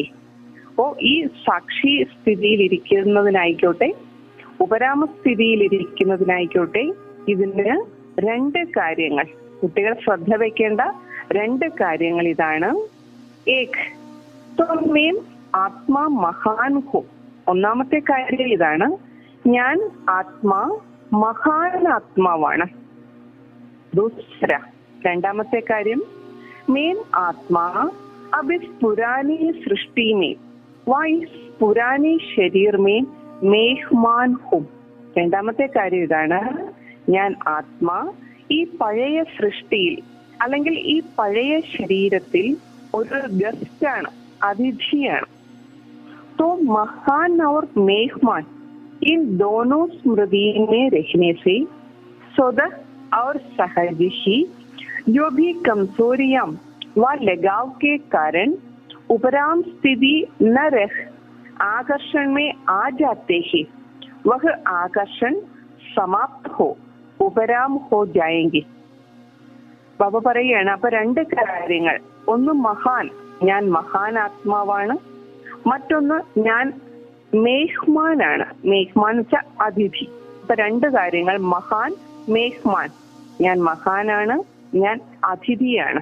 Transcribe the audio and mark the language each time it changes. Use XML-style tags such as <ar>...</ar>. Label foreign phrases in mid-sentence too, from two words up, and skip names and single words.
<ml>ഈ സാക്ഷി സ്ഥിതിയിൽ ഇരിക്കുന്നതിനായിക്കോട്ടെ ഉപരാമ സ്ഥിതിയിൽ ഇരിക്കുന്നതിനായിക്കോട്ടെ ഇതിന് 2 കാര്യങ്ങൾ, കുട്ടികൾ ശ്രദ്ധ വയ്ക്കേണ്ട 2 കാര്യങ്ങൾ ഇതാണ്.</ml> <hi>एक तुमें आत्मा महान हो.</hi> <ml>ഒന്നാമത്തെ കാര്യം ഇതാണ്, ഞാൻ ആത്മാ മഹാൻ ആത്മാവാണ്.</ml> <hi>ദൂസര</hi> <ml>രണ്ടാമത്തെ കാര്യം,</ml> <hi>मैं आत्मा अब इस पुरानी सृष्टि में व इस पुरानी शरीर में मेहमान हूँ.</hi> <ml>രണ്ടാമത്തെ കാര്യം ഇതാണ്, ഞാൻ ആത്മാ ഈ പഴയ സൃഷ്ടിയിൽ അല്ലെങ്കിൽ ഈ പഴയ ശരീരത്തിൽ ഒരു ഗസ്റ്റാണ്, അതിഥിയാണ്.</ml> <hi>तो महान और मेहमान इन दोनों स्मृति में रहने से स्वतः और सहज ही जो भी कमजोरियां व लगाव के कारण उपराम स्थिति न रह आकर्षण में आ जाते हैं, वह आकर्षण समाप्त हो उपराम हो जाएंगे.</hi> <ml>ബാബ പറയുകയാണ്, അപ്പൊ 2 കാര്യങ്ങൾ, ഒന്ന് മഹാൻ, ഞാൻ മഹാൻ ആത്മാവാണ്. മറ്റൊന്ന് ഞാൻ മേഹ്മാനാണ്. മേഹ്മാൻ വെച്ചാൽ അതിഥി. ഇപ്പൊ 2 കാര്യങ്ങൾ, മഹാൻ, മേഹ്മാൻ. ഞാൻ മഹാനാണ്, ഞാൻ അതിഥിയാണ്.</ml>